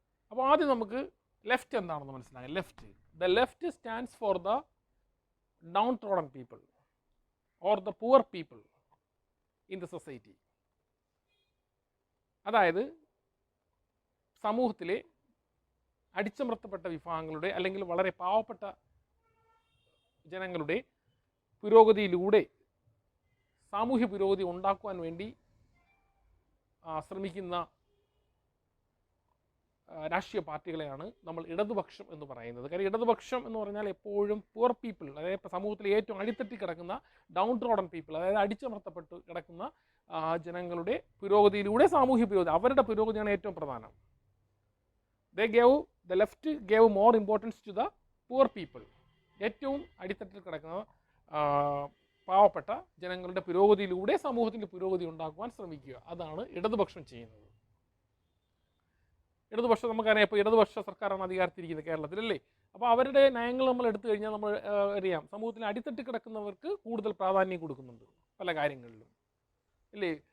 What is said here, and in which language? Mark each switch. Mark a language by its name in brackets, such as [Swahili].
[Malayalam] അപ്പോൾ ആദ്യം നമുക്ക് ലെഫ്റ്റ് എന്താണെന്ന് മനസ്സിലാക്കാം. [English] The left stands for the downtrodden people or the poor people in the society. [Malayalam] അതായത് സമൂഹത്തിലെ അടിച്ചമർത്തപ്പെട്ട വിഭാഗങ്ങളുടെ അല്ലെങ്കിൽ വളരെ പാവപ്പെട്ട ജനങ്ങളുടെ പുരോഗതിയിലൂടെ സാമൂഹ്യ പുരോഗതി ഉണ്ടാക്കുവാൻ വേണ്ടി ശ്രമിക്കുന്ന രാഷ്ട്രീയ പാർട്ടികളെയാണ് നമ്മൾ ഇടതുപക്ഷം എന്ന് പറയുന്നത്. കാര്യം ഇടതുപക്ഷം എന്ന് പറഞ്ഞാൽ എപ്പോഴും പുവർ പീപ്പിൾ, അതായത് സമൂഹത്തിൽ ഏറ്റവും അടിത്തട്ടി കിടക്കുന്ന ഡൗൺ ട്രോഡൻ പീപ്പിൾ, അതായത് അടിച്ചമർത്തപ്പെട്ട് കിടക്കുന്ന ജനങ്ങളുടെ പുരോഗതിയിലൂടെ സാമൂഹ്യ പുരോഗതി, അവരുടെ പുരോഗതിയാണ് ഏറ്റവും പ്രധാനം. [English] The left gave more importance to the poor people. [Malayalam] ഏറ്റവും അടിത്തട്ടിൽ കിടക്കുന്ന പാവപ്പെട്ട ജനങ്ങളുടെ പുരോഗതിയിലൂടെ സമൂഹത്തിൻ്റെ പുരോഗതി ഉണ്ടാക്കുവാൻ ശ്രമിക്കുക. അതാണ് ഇടതുപക്ഷം ചെയ്യുന്നത്. ഇടതുപക്ഷം നമുക്കറിയാം, ഇപ്പോൾ ഇടതുപക്ഷ സർക്കാരാണ് അധികാരത്തിരിക്കുന്നത് കേരളത്തിലല്ലേ. അപ്പോൾ അവരുടെ നയങ്ങൾ നമ്മൾ എടുത്തു കഴിഞ്ഞാൽ നമ്മൾ അറിയാം, സമൂഹത്തിൽ അടിത്തട്ടി കിടക്കുന്നവർക്ക് കൂടുതൽ പ്രാധാന്യം കൊടുക്കുന്നുണ്ട് പല കാര്യങ്ങളിലും ഇല്ലേ.